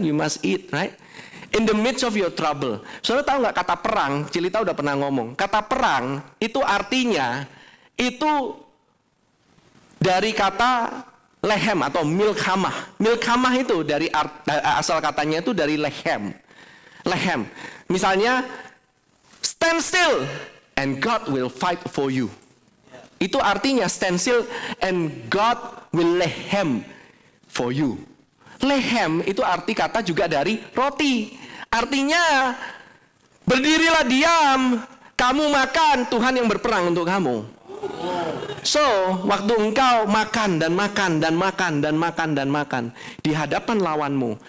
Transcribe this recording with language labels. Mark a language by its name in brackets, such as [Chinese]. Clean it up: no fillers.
[English] You must eat, right? In the midst of your trouble. [Indonesian] Saudara tahu nggak kata perang? Cilita udah pernah ngomong. Kata perang itu artinya itu dari kata lehem atau milkamah. Milkamah itu dari asal katanya itu dari lehem. Lehem. [English] Misalnya, stand still and God will fight for you. [Indonesian] Itu artinya [English] stand still and God will lehem for you. [Indonesian] Lehem itu arti kata juga dari roti. Artinya berdirilah diam, kamu makan, Tuhan yang berperang untuk kamu. So, waktu engkau makan dan makan dan makan dan makan dan makan di hadapan lawanmu.